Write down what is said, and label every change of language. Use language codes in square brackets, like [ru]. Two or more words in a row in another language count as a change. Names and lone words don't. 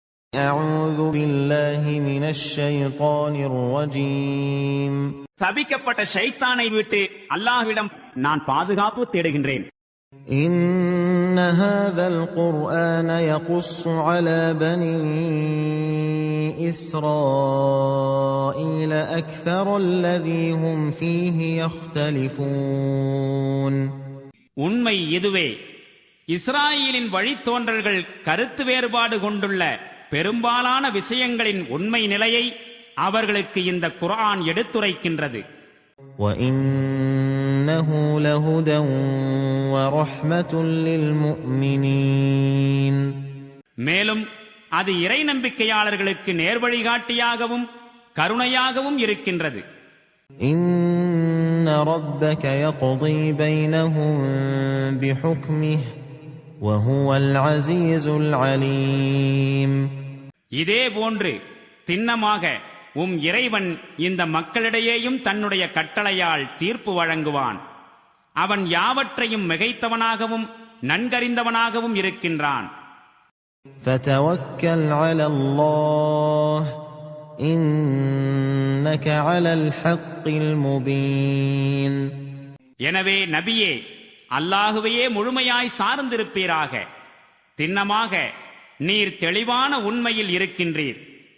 [ar] أعوذ بالله من الشيطان الرجيم. [ta] சபிக்கப்பட்ட ஷைத்தானை விட்டு அல்லாஹ்விடம் நான் பாதுகாப்பு தேடுகின்றேன். [ar] إن هذا القرآن يقص على بني إسرائيل أكثر الذي هم فيه يختلفون. [ta] உண்மை இதுவே, இஸ்ராயேலின் வழித்தோன்றல்கள் கருத்து வேறுபாடு கொண்டுள்ள பெரும்பாலான விஷயங்களின் உண்மை நிலையை அவர்களுக்கு இந்த குர்ஆன் எடுத்துரைக்கின்றது. [ar] وَإِنَّهُ لَهُدًى وَرَحْمَةٌ لِّلْمُؤْمِنِينَ. [ta] மேலும் அது இறை நம்பிக்கையாளர்களுக்கு நேர்வழிகாட்டியாகவும் கருணையாகவும் இருக்கின்றது. [ar] إِنَّ رَبَّكَ يَقْضِي بَيْنَهُم بِحُكْمِهِ وَهُوَ الْعَزِيزُ الْعَلِيمُ. [ta] இதே போன்று திண்ணமாக இறைவன் இந்த மக்களிடையேயும் தன்னுடைய கட்டளையால் தீர்ப்பு வழங்குவான். அவன் யாவற்றையும் மிகைத்தவனாகவும் நன்கறிந்தவனாகவும் இருக்கின்றான். [ar] فَتَوَكَّلْ عَلَى اللَّهِ إِنَّكَ عَلَى الْحَقِّ الْمُبِينِ. [ta] எனவே நபியே, அல்லாஹுவையே முழுமையாய் சார்ந்திருப்பீராக. திண்ணமாக நீர் தெளிவான உண்மையில் இருக்கின்றீர்.